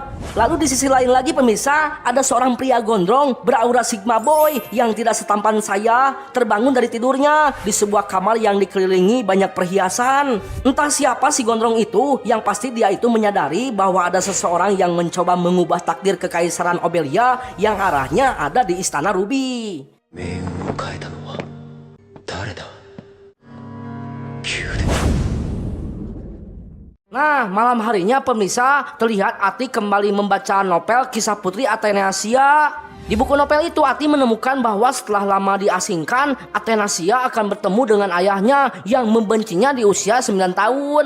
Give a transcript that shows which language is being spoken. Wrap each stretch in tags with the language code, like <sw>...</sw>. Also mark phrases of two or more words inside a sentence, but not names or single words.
<id>Lalu di sisi lain lagi pemirsa, ada seorang pria gondrong beraura Sigma Boy yang tidak setampan saya terbangun dari tidurnya di sebuah kamar yang dikelilingi banyak perhiasan. Entah siapa si gondrong itu, yang pasti dia itu menyadari bahwa ada seseorang yang mencoba mengubah takdir kekaisaran Obelia yang arahnya ada di Istana Ruby.</id> <ja>命運を変えたのは誰だ？宮殿。</ja> <id>Nah, malam harinya pemirsa, terlihat Ati kembali membaca novel kisah Putri Athanasia. Di buku novel itu Ati menemukan bahwa setelah lama diasingkan, Athanasia akan bertemu dengan ayahnya yang membencinya di usia 9 tahun.</id>